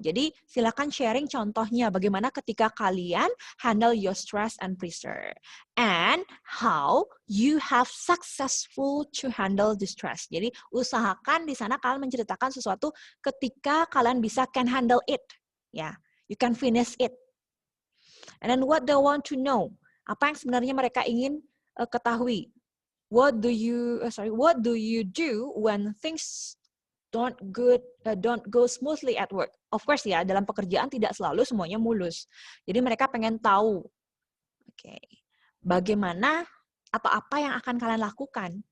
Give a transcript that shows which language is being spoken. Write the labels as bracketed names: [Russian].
[Indonesian] Jadi silakan sharing contohnya bagaimana ketika kalian [English] handle your stress and pressure and how you have successful to handle the stress. [Indonesian] Jadi usahakan di sana kalian menceritakan sesuatu ketika kalian bisa [English] can handle it. Ya, you can finish it. And then what they want to know? [Indonesian] Apa yang sebenarnya mereka ingin ketahui? [English] What do you do when things don't go smoothly at work? Of course [Indonesian] ya, dalam pekerjaan tidak selalu semuanya mulus. Jadi mereka pengen tahu, bagaimana atau apa yang akan kalian lakukan?